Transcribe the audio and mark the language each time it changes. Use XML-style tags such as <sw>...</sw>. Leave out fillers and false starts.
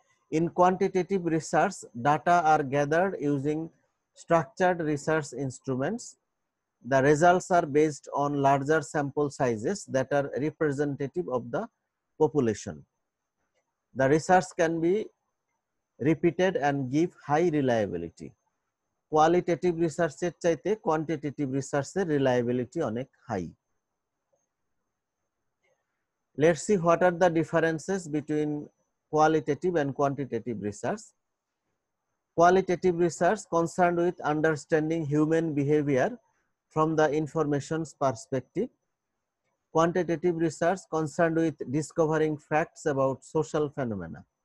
<en>In quantitative research, data are gathered using structured research instruments. The results are based on larger sample sizes that are representative of the population. The research can be repeated and give high reliability.</en> <bn>Qualitative রিসার্চের চাইতে quantitative রিসার্চের reliability অনেক high.</bn> <en>Let's see what are the differences between qualitative and quantitative research. Qualitative research concerned with understanding human behavior from the information's perspective. Quantitative research concerned with discovering facts about social phenomena.</en>